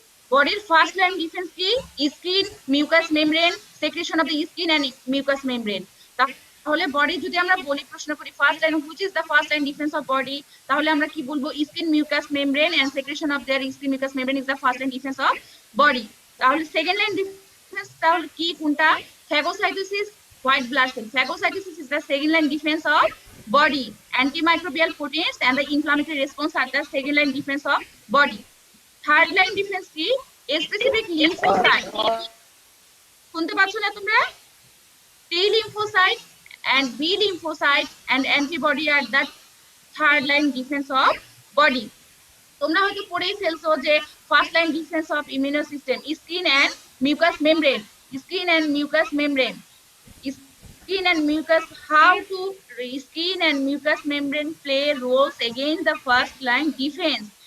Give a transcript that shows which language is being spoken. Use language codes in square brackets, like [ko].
[en] বডির first line defense কি? Skin, mucus membrane, secretion of the skin and mucus membrane. [bn] তাহলে body যদি আমরা বলি, প্রশ্ন করি first line, [en] which is the first line defense of body, [bn] তাহলে আমরা কি বলবো? [en] Skin, mucus membrane and secretion of their skin mucus membrane is the first line defense of body. [bn] তাহলে সেকেন্ড লাইন ডিফেন্স তাহলে কি, কোনটা? [en] Phagocytosis, white blood cell. Phagocytosis is the second line defense of body. Antimicrobial proteins and the inflammatory response are the second line defense of body. Third line defense কি? [bn] Specific lymphocyte, শুনতে পাচ্ছ না তোমরা? [en] T lymphocyte and B lymphocyte and antibody are the third line defense of body. [bn] তোমরা হয়তো পড়েই ফেলছো যে [en] First line defense of immuno system, skin and mucus membrane, skin and mucus membrane, skin and mucus, how to skin and mucus membrane play roles against the first line defense.